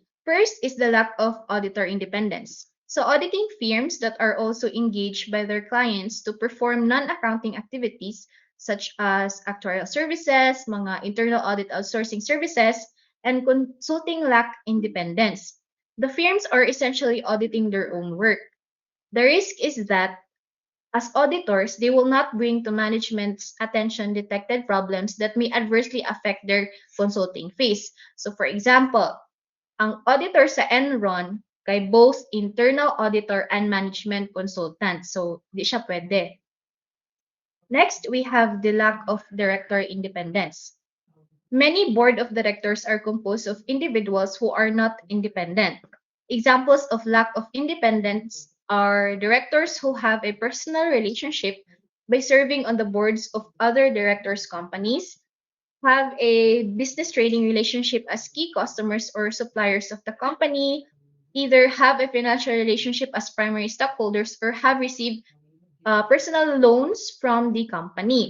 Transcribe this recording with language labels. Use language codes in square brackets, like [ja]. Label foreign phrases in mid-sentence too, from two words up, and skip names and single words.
[en] First is the lack of auditor independence. So auditing firms that are also engaged by their clients to perform non-accounting activities such as actuarial services, mga internal audit outsourcing services, and consulting lack independence. The firms are essentially auditing their own work. The risk is that as auditors, they will not bring to management's attention detected problems that may adversely affect their consulting fees. So for example, [hil] ang auditor sa Enron kay [en] both internal auditor and management consultant. [hil] So di siya pwede. [en] Next, we have the lack of director independence. Many board of directors are composed of individuals who are not independent. Examples of lack of independence are directors who have a personal relationship by serving on the boards of other directors' companies, have a business trading relationship as key customers or suppliers of the company, either have a financial relationship as primary stockholders, or have received personal loans from the company.